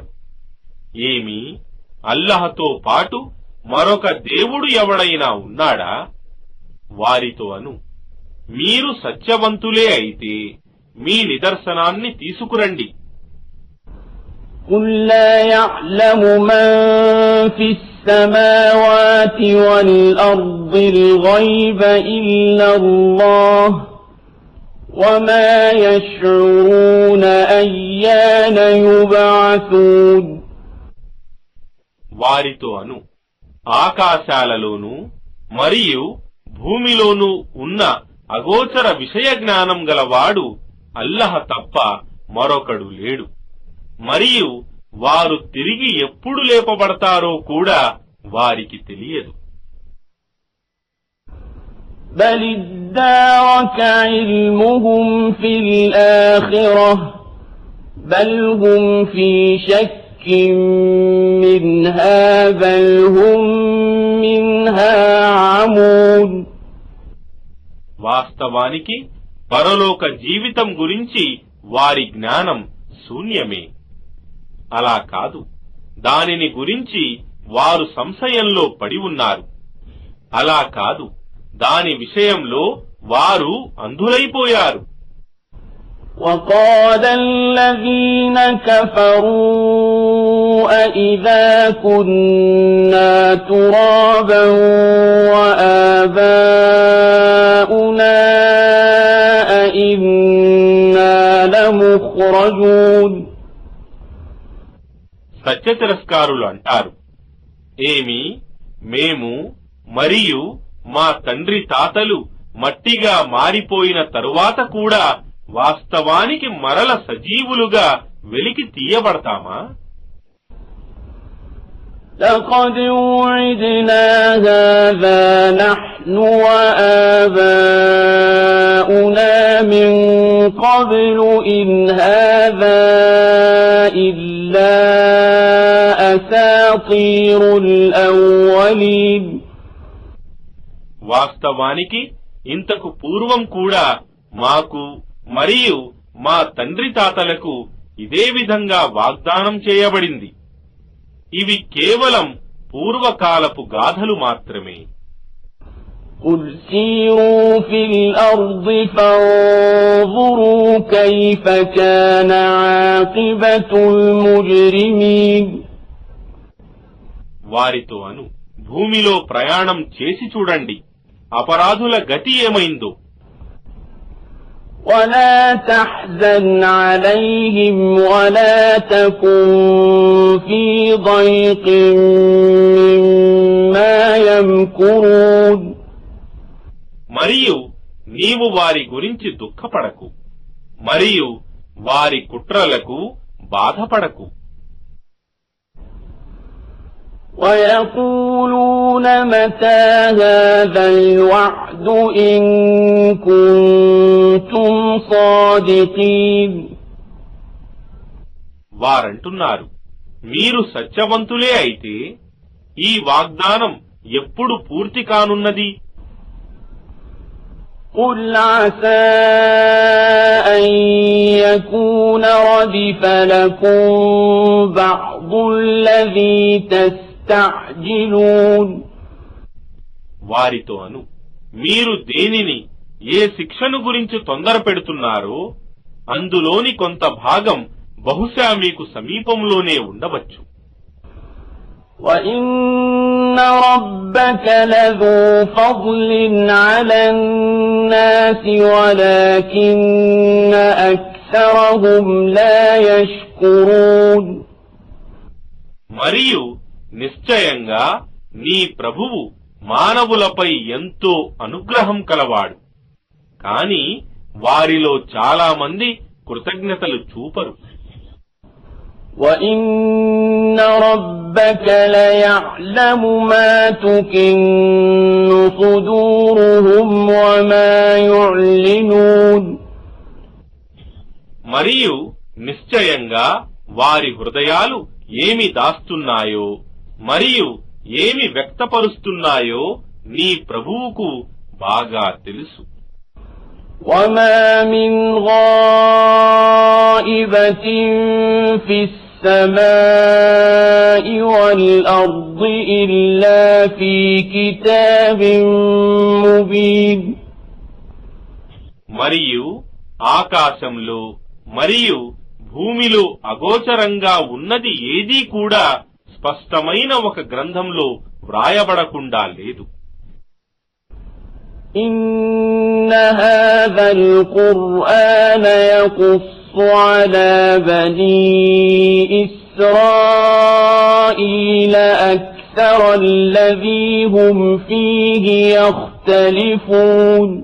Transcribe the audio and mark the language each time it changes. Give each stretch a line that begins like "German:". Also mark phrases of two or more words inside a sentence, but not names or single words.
Telugu: ఏమి అల్లహతో పాటు మరొక దేవుడు ఎవడైనా ఉన్నాడా? వారితో అను, మీరు సత్యవంతులే అయితే మీ నిదర్శనాన్ని తీసుకురండి.
Arabic: قُل لَّا يَعْلَمُ مَن فِي السَّمَاوَاتِ وَالْأَرْضِ الْغَيْبَ إِلَّا اللَّهُ وَمَا يَشْعُرُونَ أَيَّانَ يُبْعَثُونَ
Telugu: వారితో అను, ఆకాశాలలోనూ మరియు భూమిలోనూ ఉన్న అగోచర విషయ జ్ఞానం గలవాడు అల్లహ తప్ప మరొకడు లేడు మరియు వారు తిరిగి ఎప్పుడు లేపబడతారో కూడా వారికి తెలియదు.
Arabic: بَلِ ادَّارَكَ عِلْمُهُمْ فِي الْآخِرَةِ بَلْ هُمْ فِي شَكٍّ مِّنْهَا بَلْ هُمْ مِنْهَا عَمُونَ
Telugu: వాస్తవానికి పరలోక జీవితం గురించి వారి జ్ఞానం శూన్యమే. అలా కాదు, దానిని గురించి వారు సంశయంలో పడి ఉన్నారు. అలా కాదు, దాని విషయంలో వారు అంధులైపోయారు.
Arabic: وَقَالَ الَّذِينَ كَفَرُوا أَإِذَا كُنَّا تُرَابًا وَآبَاؤُنَا مخرجون
Telugu: సత్య తిరస్కారులు అంటారు, ఏమి మేము మరియు మా తండ్రి తాతలు మట్టిగా మారిపోయిన తరువాత కూడా వాస్తవానికి మరల సజీవులుగా వెలికి తీయబడతామా?
Arabic: لقد وعدنا هذا نحن وآباؤنا من قبل إن هذا إلا أساطير الأولين
Telugu: వాస్తవానికి ఇంతకు పూర్వం కూడా మాకు మరియు మా తండ్రి తాతలకు ఇదే విధంగా వాగ్దానం చేయబడింది. ఇవి కేవలం పూర్వకాలపు గాథలు మాత్రమే.
Arabic: قل سيروا في الأرض فانظروا كيف كان عاقبة المجرمين
Telugu: వారితో అను, భూమిలో ప్రయాణం చేసి చూడండి, అపరాధుల గతి ఏమైందో.
Arabic: ولا تحزن عليهم ولا تكن في ضيق مما يمكرون
Telugu: మరియు నీవు వారి గురించి దుఃఖపడకు మరియు వారి కుట్రలకు బాధపడకు.
Arabic: ويقولون متى هذا الوعد إن كنتم صادقين
Telugu: వారంటున్నారు, మీరు సత్యవంతులే అయితే ఈ వాగ్దానం ఎప్పుడు పూర్తి కానున్నది?
Arabic: قل عسى أن يكون ردف لكم بعض الذي تستعجلون
Telugu: వారితో అను, మీరు దేనిని ఏ శిక్షను గురించి తొందర పెడుతున్నారో అందులోని కొంత భాగం బహుశా మీకు సమీపంలోనే ఉండవచ్చు.
Arabic: وَإِنَّ رَبَّكَ لَذُو فَضْلٍ عَلَى النَّاسِ وَلَكِنَّ أَكْثَرَهُمْ لَا يَشْكُرُونَ
Telugu: మరియు నిశ్చయంగా నీ ప్రభువు మానవులపై ఎంతో అనుగ్రహం కలవాడు, కాని వారిలో చాలా మంది కృతజ్ఞతలు చూపరు.
Arabic: وَإِنَّ رَبَّكَ لَيَعْلَمُ مَا تُكِنُّ صُدُورُهُمْ وَمَا يُعْلِنُونَ
Telugu: మరియు నిశ్చయంగా వారి హృదయాలు ఏమి దాస్తున్నాయో మరియు ఏమి వ్యక్తపరుస్తున్నాయో నీ ప్రభువుకు బాగా తెలుసు.
Arabic: وَمَا مِنْ غَائِبَةٍ فِي السَّمَاءِ وَالْأَرْضِ إِلَّا فِي كِتَابٍ مُبِينٍ
Telugu: మరియు ఆకాశంలో మరియు భూమిలో అగోచరంగా ఉన్నది ఏదీ కూడా స్పష్టమైన ఒక గ్రంథంలో వ్రాయబడకుండా లేదు.
Arabic: إِنَّ هَذَا الْقُرْآنَ يَقُصُّ عَلَى بَنِي إِسْرَائِيلَ أَكْثَرَ الَّذِي هُمْ فِيهِ يَخْتَلِفُونَ